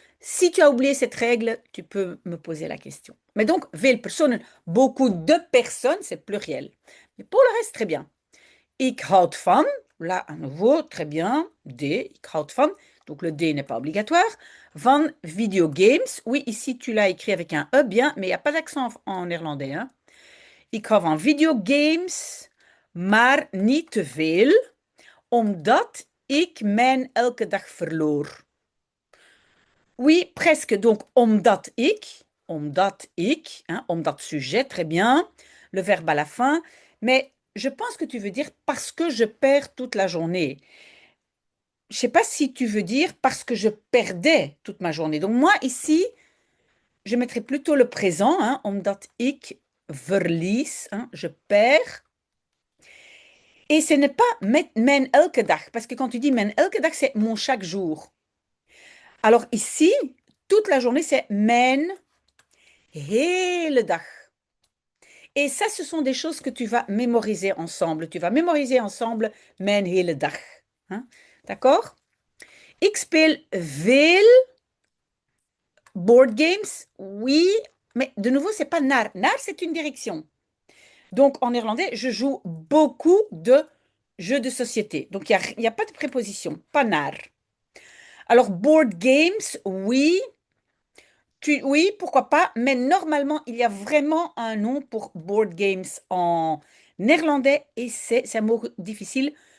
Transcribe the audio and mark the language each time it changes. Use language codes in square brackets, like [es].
[fr] Si tu as oublié cette règle, tu peux me poser la question. Mais donc, [nl] veel personen, [fr] beaucoup de personnes, c'est pluriel. Mais pour le reste, très bien. [nl] Ik houd van, [fr] là à nouveau, très bien, D, [nl] ik houd van, [fr] donc le D n'est pas obligatoire. [nl] Van videogames, [fr] oui, ici tu l'as écrit avec un E, bien, mais il n'y a pas d'accent en néerlandais. Hein. [nl] Ik hou van videogames, maar niet te veel, omdat ik mijn elke dag verloor. [fr] Oui, presque. Donc, [nl] omdat ik, [fr] hein, omdat sujet, très bien, le verbe à la fin. Mais je pense que tu veux dire parce que je perds toute la journée. Je ne sais pas si tu veux dire parce que je perdais toute ma journée. Donc, moi, ici, je mettrais plutôt le présent, hein, [nl] omdat ik verlies, [fr] hein, je perds. Et ce n'est pas [nl] mijn elke dag, [fr] parce que quand tu dis mijn elke dag, c'est mon chaque jour. Alors ici, toute la journée, c'est [nl] mijn hele dag. [fr] Et ça, ce sont des choses que tu vas mémoriser ensemble. Tu vas mémoriser ensemble [nl] mijn hele dag. [fr] Hein? D'accord? [nl] Ik speel veel board games. [fr] Oui, mais de nouveau, c'est pas naar. Naar, c'est une direction. Donc, en néerlandais, je joue beaucoup de jeux de société. Donc, il n'y a pas de préposition, pas naar. Alors, board games, oui. Oui, pourquoi pas, mais normalement, il y a vraiment un nom pour board games en néerlandais et c'est un mot difficile.